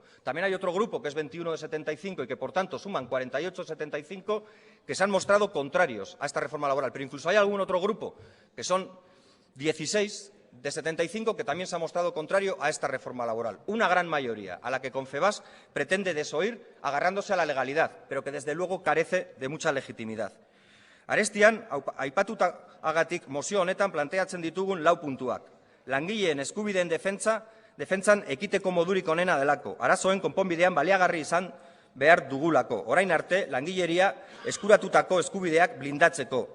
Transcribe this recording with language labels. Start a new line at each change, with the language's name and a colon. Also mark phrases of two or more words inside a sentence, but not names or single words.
Spanish: También hay otro grupo que es 21 de 75 y que, por tanto, suman 48 de 75 que se han mostrado contrarios a esta reforma laboral. Pero incluso hay algún otro grupo, que son 16 de 75, que también se ha mostrado contrario a esta reforma laboral. Una gran mayoría a la que Confebask pretende desoír agarrándose a la legalidad, pero que desde luego carece de mucha legitimidad.
Basque: Arestian, aipatutagatik mozio honetan planteatzen ditugun 4 puntuak. Langileen eskubideen defentsan ekiteko modurik onena delako. Arazoen konponbidean baliagarri izan behar dugulako. Orain arte, langileria eskuratutako eskubideak blindatzeko.